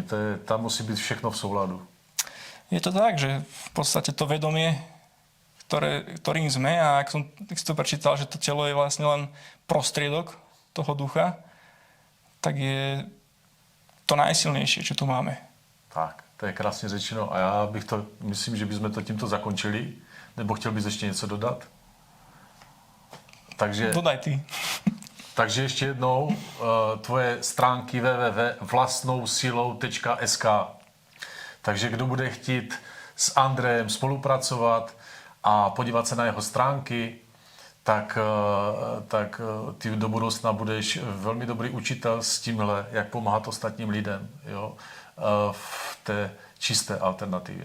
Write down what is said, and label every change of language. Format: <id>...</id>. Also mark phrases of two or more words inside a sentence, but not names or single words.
<cs>Tam musí byť všechno v souladu.</cs> <sk>Je to tak, že v podstate to vedomie, ktorým sme, a ak som si to prečítal, že to telo je vlastne len prostriedok toho ducha, tak je to najsilnejšie, čo tu máme. Tak.</sk> <cs>To je krásně řečeno a já myslím, že bychom to tímto zakončili. Nebo chtěl bys ještě něco dodat? Takže...</cs> <sk>Dodaj ty.</sk> <cs>Takže ještě jednou tvoje stránky www.vlastnousilou.sk. Takže kdo bude chtít s Andrejem spolupracovat a podívat se na jeho stránky, tak ty do budoucna budeš velmi dobrý učitel s tímhle, jak pomáhat ostatním lidem, jo, v té čisté alternativě.</cs>